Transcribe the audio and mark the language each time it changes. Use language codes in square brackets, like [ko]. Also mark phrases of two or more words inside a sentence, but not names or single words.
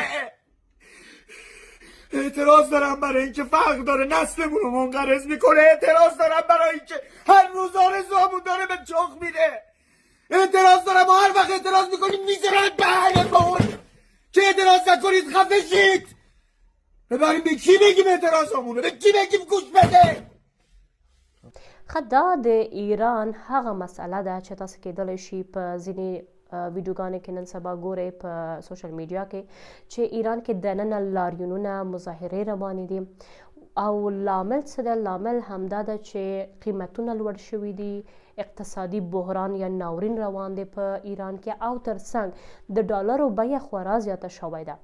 [fa] اعتراض دارم برای اینکه فقر داره نسلمون رو منقرض میکنه. اعتراض دارم برای اینکه هر روز آرزوامون داره به چخ میره. اعتراض دارم و هر وقت اعتراض میکنیم میذارن بهنمون که اعتراض نکنید، خفه شید. ببریم به کی بگیم اعتراضامونه، به کی بگیم گوش بده. [ps] دا د ایران هغه مسئله ده چې تاسو کیدلی شي په ځینې ویډیوګانې کې نن سبا ګورئ په [en] social media [ps] کې چې ایران کې دننه لاریونونه، مظاهرې روانې دي او لامل څه ده؟ لامل همدا ده چې قیمتونه لوړ شوي دي، اقتصادي بحران یا ناورین روان دی په ایران کې، او ترڅنګ د ډالرو بیه خورا زیاته شوې ده.